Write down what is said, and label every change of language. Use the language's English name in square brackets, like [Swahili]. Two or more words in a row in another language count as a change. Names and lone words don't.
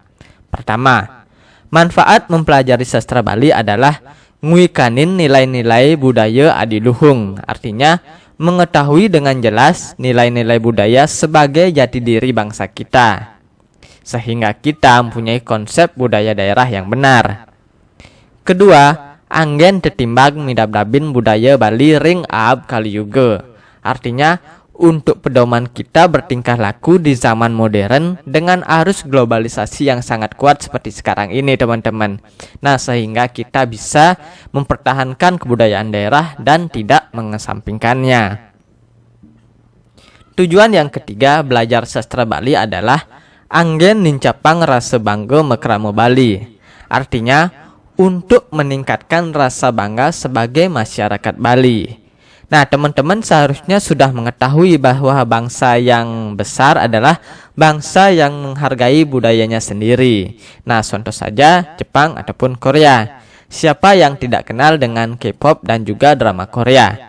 [Indonesian] Pertama, manfaat mempelajari sastra Bali adalah nguikanin nilai-nilai budaya adiluhung, artinya mengetahui dengan jelas nilai-nilai budaya sebagai jati diri bangsa kita, sehingga kita mempunyai konsep budaya daerah yang benar. Kedua, [Balinese] anggen tetimbang midab-dabin budaya Bali ring ab kaliyuga, [Indonesian] artinya untuk pedoman kita bertingkah laku di zaman modern dengan arus globalisasi yang sangat kuat seperti sekarang ini, teman-teman. Nah, sehingga kita bisa mempertahankan kebudayaan daerah dan tidak mengesampingkannya. Tujuan yang ketiga belajar sastra Bali adalah [Balinese] anggen nincapang rasa bangga mekramo Bali, [Indonesian] artinya untuk meningkatkan rasa bangga sebagai masyarakat Bali. Nah, teman-teman seharusnya sudah mengetahui bahwa bangsa yang besar adalah bangsa yang menghargai budayanya sendiri. Nah, contoh saja Jepang ataupun Korea. Siapa yang tidak kenal dengan K-pop dan juga drama Korea?